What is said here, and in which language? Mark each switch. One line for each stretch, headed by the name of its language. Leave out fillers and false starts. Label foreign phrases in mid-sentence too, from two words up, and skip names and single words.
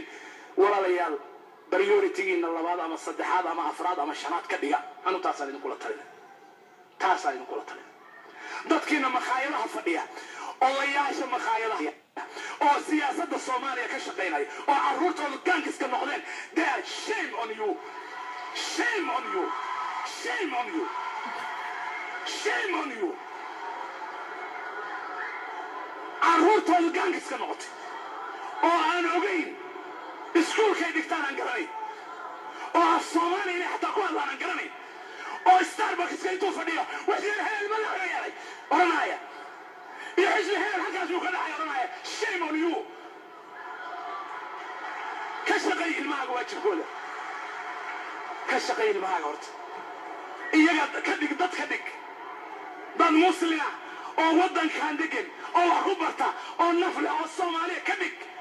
Somali: walaalayaal priority-giina labaad ama saddexaad ama afraad ama shanaad ka dhiga. anu taasaan idinkula talina. dadkiina makhaayadaha fadhiya, odayaasha makhaayadaha oo siyaasadda Soomaaliya ka shaqeynaya oo carruurtooda gaankiska noqdeen,
English: there shame on you, shame on you, shame on you, shame on you.
Somali: carruurtooda gaankiska noqotay oo aan ogeyn iskuulkay dhigtaan aan garanayn, oo af Soomaaliya inay xataa ku hadlaan aan garanayn, oo Starbucks-ka intuu fadhiyo wasiir heel ma laga yeelay oranaya iyo xisbi heel halkaas uu ka dhacay oranaya
English: shame on you.
Somali: ka shaqeey ilmahaaga waajibkooda, ka shaqeey ilmahaaga horta. iyaga ka dhig dad dad muslima oo waddankan degan oo wax ku barta oo nafle oo Soomaaliya ka dhig.